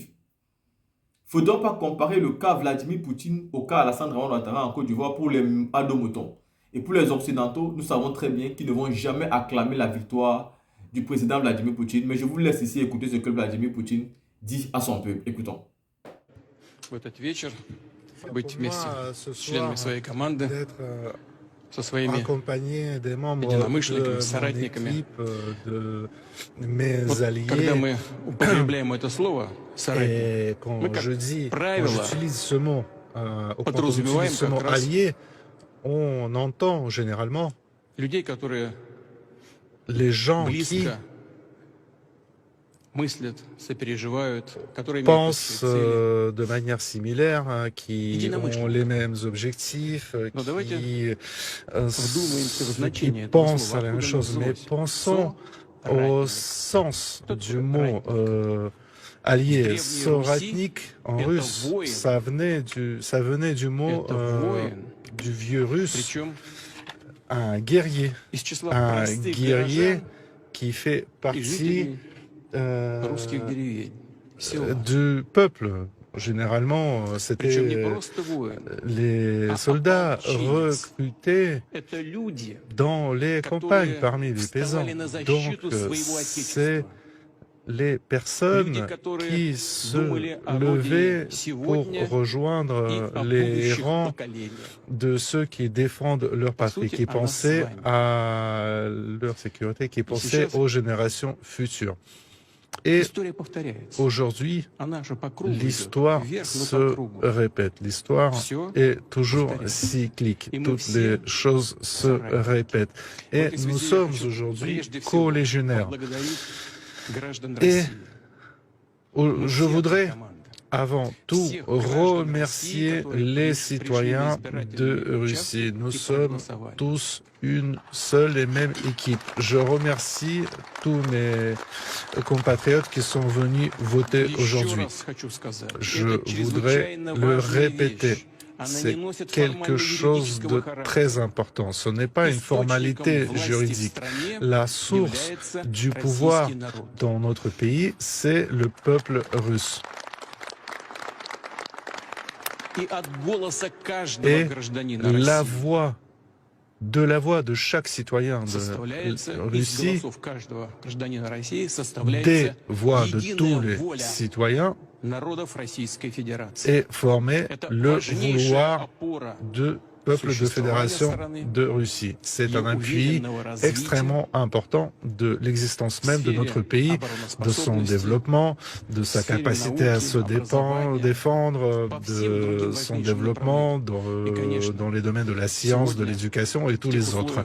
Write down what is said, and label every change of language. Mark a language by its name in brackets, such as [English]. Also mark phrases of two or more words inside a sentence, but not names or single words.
[French] Il ne faut donc pas comparer le cas Vladimir Poutine au cas Alassane Draman Ouattara en Côte d'Ivoire pour les adomotons. Et pour les Occidentaux, nous savons très bien qu'ils ne vont jamais acclamer la victoire du président Vladimir Poutine. Mais je vous laisse ici écouter ce que Vladimir Poutine dit à son peuple. Écoutons. [Russian] В этот вечер быть [French] Pour [Russian] вместе [French] moi, ce [Russian] с членами [French] soir, [Russian] своей команды, [French] d'être [Russian] со своими [French] accompagné des membres [Russian] единомышленниками, [French] de mon [Russian] соратниками. [French] équipe, de mes [Russian] Вот когда [French] alliés. [Russian] мы употребляем это слово «соратник», [French] Et [Russian] мы [French] quand [Russian] как правило [French] j'utilise ce mot, ou quand on [Russian] подразумеваем [French] utilise ce [Russian] как [French] mot [Russian] раз [French] allié, on entend généralement [Russian] людей, которые [French] les gens qui [Russian] близко мыслят, сопереживают, которые имеют [French] pensent [Russian] общие цели. [French] de manière similaire, qui ont [Russian] Единомышленники. [French] les mêmes objectifs, [Russian] Но давайте [French] qui, [Russian] вдумаемся в [French] qui [Russian] значение этого [French] pensent à [Russian] слова, [French] la même [Russian] откуда оно [French] chose. Mais [Russian] взялось. [French] pensons au [Russian] Соратник. [French] sens [Russian] Кто [French] du [Russian] такой [French] mot [Russian] ратник? [French] allié. [Russian] Древней [French] Soratnik en [Russian] это [French] russe, [Russian] воин. [French] ça venait du mot [Russian] Это воин. [French] du vieux russe, [Russian] Причем [French] un guerrier, [Russian] из числа [French] un [Russian] простых [French] guerrier [Russian] горожан [French] qui fait [Russian] и [French] partie [Russian] жителей русских деревень, села. [French] du peuple. Généralement, [Russian] Причем не [French] c'était [Russian] просто воин. [French] les soldats recrutés [Russian] Это люди, [French] dans les campagnes [Russian] которые [French] parmi les paysans. [Russian] вставали на [French] Donc, [Russian] защиту своего [French] c'est [Russian] отечества. [French] les [Russian] Люди, [French] personnes [Russian] которые [French] qui se [Russian] думали о [French] levaient [Russian] родине [French] pour [Russian] сегодня и [French] rejoindre [Russian] о [French] les [Russian] будущих [French] rangs [Russian] поколениях. [French] de ceux qui défendent leur [Russian] По [French] patrie, [Russian] сути, [French] qui [Russian] о нас с [French] pensaient [Russian] вами. [French] à leur sécurité, qui pensaient [Russian] сейчас [French] aux générations futures. Et [Russian] История повторяется. [French] aujourd'hui, [Russian] Она же по кругу идет. [French] l'histoire [Russian] Вверх, но по [French] se [Russian] кругу. [French] répète. L'histoire [Russian] Всё [French] est toujours [Russian] повторяется. [French] cyclique. [Russian] Et мы [French] Toutes [Russian] все [French] les choses se [Russian] заранее. [French] répètent. [Russian] В [French] Et [Russian] этой [French] nous [Russian] связи я [French] sommes [Russian] хочу [French] aujourd'hui [Russian] прежде всего [French] co-légionnaires. [Russian] поблагодарить граждан [French] Et [Russian] России. Мы [French] je [Russian] все одна [French] voudrais [Russian] команда. [French] avant tout [Russian] Всех граждан [French] remercier [Russian] России, которые [French] les [Russian] пришли в [French] citoyens [Russian] избирательные [French] de [Russian] участки [French] Russie. Nous [Russian] и [French] sommes [Russian] проголосовали. [French] tous une seule et même équipe. Je remercie tous mes compatriotes qui sont venus voter [Russian] Еще [French] aujourd'hui. [Russian] раз хочу сказать, [French] Je [Russian] это [French] voudrais [Russian] чрезвычайно [French] le [Russian] важная [French] répéter. [Russian] вещь. Она [French] C'est [Russian] не носит [French] quelque chose de [Russian] формально-юридического характера. [French] très important. Ce n'est pas une formalité [Russian] Источником власти в [French] juridique. [Russian] стране [French] La source [Russian] является [French] du pouvoir [Russian] российский народ. [French] dans notre pays, c'est le peuple russe. [Russian] И от голоса каждого [French] Et [Russian] гражданина [French] la [Russian] России [French] voix de chaque citoyen de [Russian] составляется из [French] Russie, [Russian] голосов каждого гражданина России [French] des [Russian] составляется [French] voix de [Russian] единая [French] tous les [Russian] воля [French] citoyens, [Russian] народов Российской Федерации. [French] est formé [Russian] Это [French] le [Russian] важнейшая [French] vouloir [Russian] опора [French] du peuple de fédération de Russie. C'est un appui extrêmement important de l'existence même de notre pays, de son développement, de sa capacité à se défendre, de son développement dans les domaines de la science, de l'éducation et tous les autres.